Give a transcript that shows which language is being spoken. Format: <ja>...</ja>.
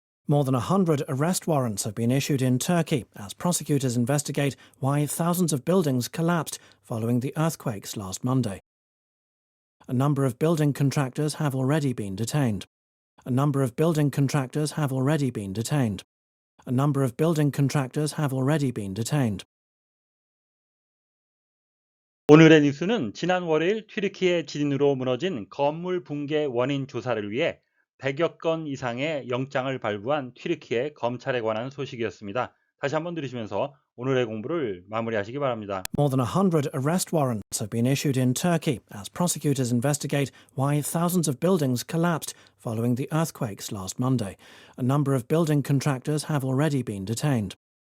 <en>More than 100 arrest warrants have been issued in Turkey as prosecutors investigate why thousands of buildings collapsed following the earthquakes last Monday. A number of building contractors have already been detained. A number of building contractors have already been detained. A number of building contractors have already been detained.</en> <ko>오늘의 뉴스는 지난 월요일 튀르키예 지진으로 무너진 건물 붕괴 원인 조사를 위해 100여 건 이상의 영장을 발부한 튀르키예 검찰에 관한 소식이었습니다. 다시 한번 들으시면서 오늘의 공부를 마무리하시기 바랍니다.</ko> <en>More than 100 arrest warrants have been issued in Turkey as prosecutors investigate why thousands of buildings collapsed following the earthquakes last Monday. A number of building contractors have already been detained.</en>